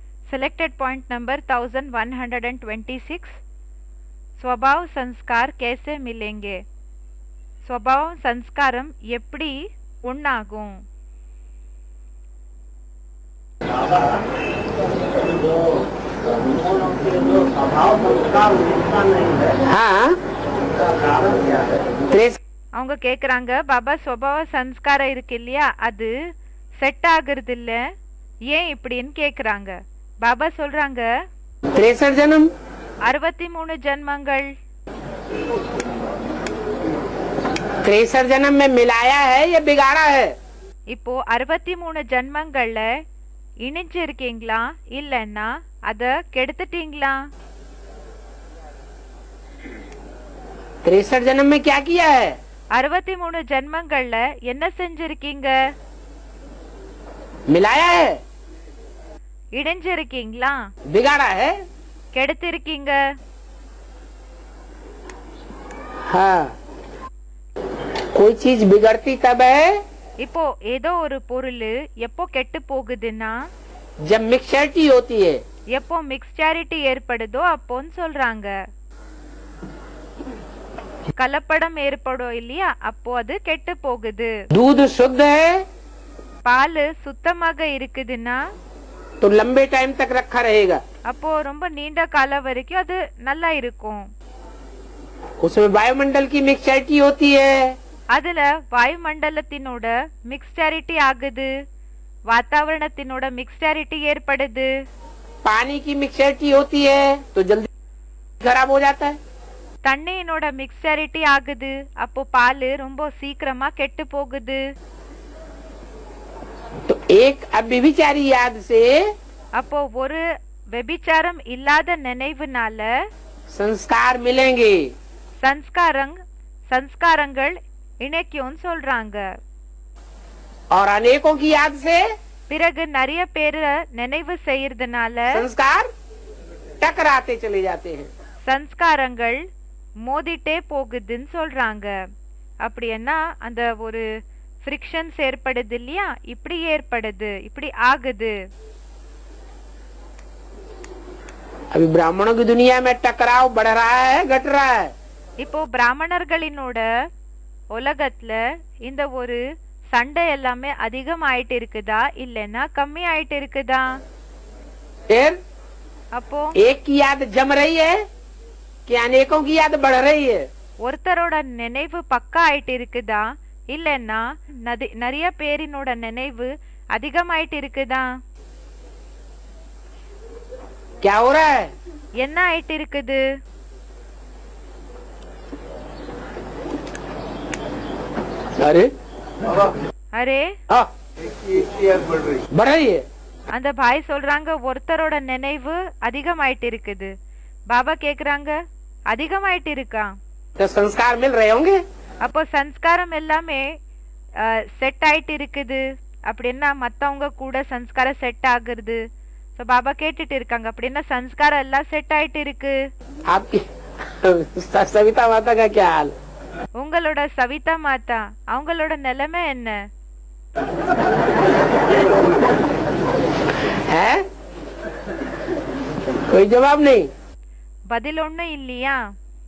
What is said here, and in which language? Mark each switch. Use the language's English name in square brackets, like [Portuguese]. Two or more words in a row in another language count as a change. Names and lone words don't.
[English] Selected point number 1126. [Hindi] स्वभाव संस्कार कैसे मिलेंगे? [Tamil] ஸ்வபாவ ஸம்ஸ்காரம் எப்படி உன்னாகும்? அவங்க கேக்குறாங்க, பாபா ஸ்வபாவ சன்ஸ்காரம் இருக்கு இல்லையா, அது செட் ஆகுறது இல்ல, ஏன் இப்படின்னு கேக்குறாங்க. பாபா சொல்றாங்க, [Hindi] 63 जन्म [Tamil] 63 ஜென்மங்கள் [Hindi] 63 जन्म में मिलाया है या बिगाड़ा है? [Tamil] இப்போ 63 ஜென்மங்கள்ல இணைஞ்சு இருக்கீங்களா இல்லன்னா அத கெடுத்துட்டீங்களா? [Hindi] 63 जन्म में क्या किया है? [Tamil] 63 ஜென்மங்கள்ல என்ன செஞ்சிருக்கீங்க? [Hindi] मिलाया है, [Tamil] இணைஞ்சு இருக்கீங்களா, [Hindi] बिगाड़ा है? [Tamil] கெடுத்து இருக்கீங்க? [Hindi] हाँ, कोई चीज बिगड़ती तब है [Tamil] இப்போ ஏதோ ஒரு பொருள் எப்போ கெட்டு போகுதுன்னா [Hindi] जब मिक्सचरिटी होती है. [Tamil] எப்போ மிக்ஸ்சாரிட்டி ஏற்படுதோ அப்போன்னு சொல்றாங்க. கலப்படம் ஏற்படும் இல்லையா, அப்போ அது கெட்டு போகுது. [Hindi] दूध शुद्ध है [Tamil] பால் சுத்தமாக இருக்குதுன்னா [Hindi] तो लंबे टाइम तक रखा रहेगा. [Tamil] அப்போ ரொம்ப நீண்ட காலம் வரைக்கும் அது நல்லா இருக்கும். [Hindi] उसमें वायुमंडल की मिक्सचरिटी होती है. [Tamil] அதுல வாயுமண்டலத்தினோட மிக்ஸ்டாரிட்டி ஆகுது, வாतावरणத்தினோட மிக்ஸ்டாரிட்டி ஏற்படுது. [Hindi] पानी की मिक्सचरिटी होती है तो जल्दी खराब हो जाता है. [Tamil] தண்ணியினோட மிக்ஸ்டாரிட்டி ஆகுது, அப்போ பால் ரொம்ப சீக்கிரமா கெட்டு போகுது. [Hindi] तो एक अव्यभिचारी याद से [Tamil] அப்போ ஒரு வெபிச்சாரம் இல்லாத நினைவுனால [Hindi] संस्कार मिलेंगे. [Tamil] சன்ஸ்காரங்கள் இணைக்கும்னு சொல்றாங்க. [Hindi] और अनेकों की याद से [Tamil] பிறகு நிறைய பேரை நினைவு செய்யறதுனால [Hindi] संस्कार टकराते चले जाते हैं. [Tamil] சன்ஸ்காரங்கள் மோதிட்டே போகுதுன்னு சொல்றாங்க. அப்படின்னா அந்த ஒரு ஃப்ரிக்ஷன்ஸ் ஏற்படுது இல்லையா, இப்படி ஏற்படுது, இப்படி ஆகுது. [Hindi] अभी ब्राह्मणों की दुनिया में टकराव बढ़ रहा है, घट रहा है. [Tamil] இப்போ பிராமணர்களினோட உலகத்துல இந்த ஒரு சண்டை எல்லாமே அதிகம் ஆயிட்டு இருக்குதா இல்லைன்னா கம்மி ஆயிட்டு இருக்குதா? [Hindi] फिर [Tamil] அப்போ [Hindi] एक की याद जम रही है कि अनेकों की याद बढ़ रही है? [Tamil] ஒருத்தரோட நினைவு பக்கா ஆயிட்டு இருக்குதா இல்லைன்னா நிறைய பேரினோட நினைவு அதிகமாயிட்டு இருக்குதா? [Hindi] क्या हो रहा है? [Tamil] என்ன ஆயிட்டு இருக்குது? [Hindi] अरे [Tamil] அரே, [Hindi] हाँ, बढ़ रही है. [Tamil] அந்த பாய் சொல்றாங்க, ஒருத்தரோட நினைவு அதிகமாயிட்டு இருக்குது. பாபா கேக்குறாங்க, அதிகமாயிட்டு இருக்கா? [Hindi] तो संस्कार मिल रहे होंगे. [Tamil] அப்போ சன்ஸ்காரம் எல்லாமே செட் ஆயிட்டு இருக்குது அப்படின்னா மத்தவங்க கூட சன்ஸ்காரம் செட் ஆகுறது. சோ பாபா கேட்டுட்டு இருக்காங்க, அப்படின்னா சன்ஸ்காரம் எல்லாம் செட் ஆயிட்டு இருக்கு. [Hindi] आपकी सविता माता का क्या हाल? [Tamil] உங்களோட சவிதா மாதா அவங்களோட நிலைமை என்ன? [Hindi] है कोई जवाब नहीं. [Tamil] பதில் ஒண்ணும் இல்லையா?